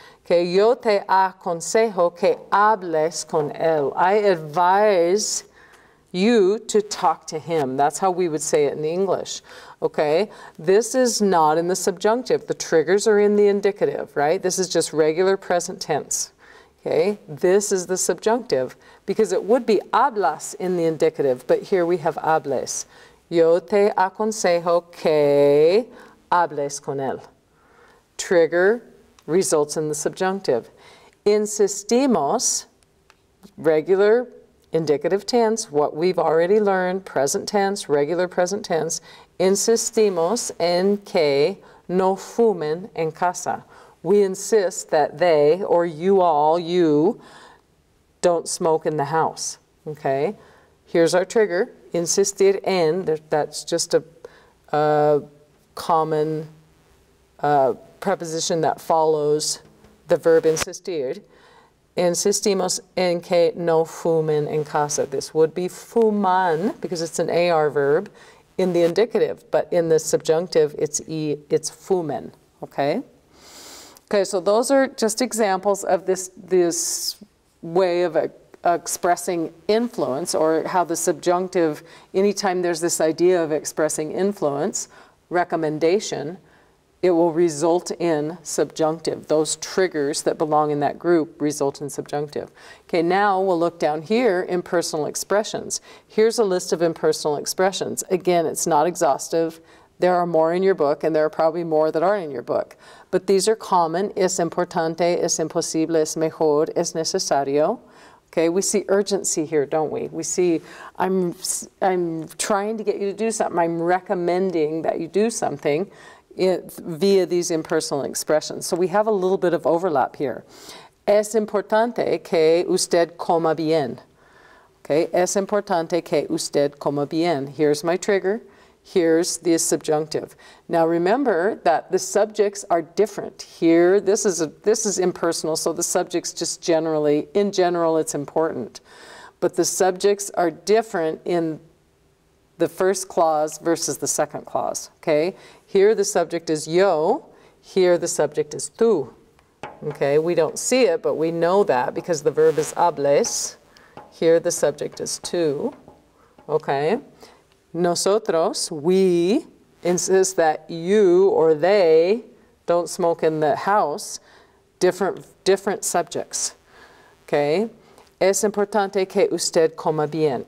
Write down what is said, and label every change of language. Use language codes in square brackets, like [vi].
[es] Okay, yo te aconsejo que hables con él. [en] I advise you to talk to him. That's how we would say it in English. Okay, this is not in the subjunctive. The triggers are in the indicative, right? This is just regular present tense. Okay, this is the subjunctive because it would be hablas in the indicative, but here we have hables. [es] Yo te aconsejo que hables con él. [en] Trigger results in the subjunctive. Insistimos, regular indicative tense, what we've already learned, present tense, regular present tense. [es] Insistimos en que no fumen en casa. [en] We insist that they, or you all, you, don't smoke in the house. Okay? Here's our trigger, insistir en, that's just a common preposition that follows the verb insistir. [es] Insistimos en que no fumen en casa. [en] This would be fuman because it's an AR verb in the indicative, but in the subjunctive it's fumen. Okay? Okay, so those are just examples of this way of expressing influence, or how the subjunctive, anytime there's this idea of expressing influence, recommendation, it will result in subjunctive. Those triggers that belong in that group result in subjunctive. Okay, now we'll look down here, impersonal expressions. Here's a list of impersonal expressions. Again, it's not exhaustive. There are more in your book, and there are probably more that aren't in your book. But these are common. [es] Es importante, es imposible, es mejor, es necesario. [en] Okay, we see urgency here, don't we? We see, I'm trying to get you to do something. I'm recommending that you do something via these impersonal expressions. So we have a little bit of overlap here. [es] Es importante que usted coma bien. Okay, es importante que usted coma bien. [en] Here's my trigger. Here's the subjunctive. Now remember that the subjects are different. Here, this is impersonal, so the subjects just generally, in general, it's important. But the subjects are different in the first clause versus the second clause. Okay? Here the subject is yo. Here the subject is tú. Okay? We don't see it, but we know that because the verb is hables. Here the subject is tú. Okay? Nosotros, we, insist that you or they don't smoke in the house. Different subjects. Okay? [es] Es importante que usted coma bien.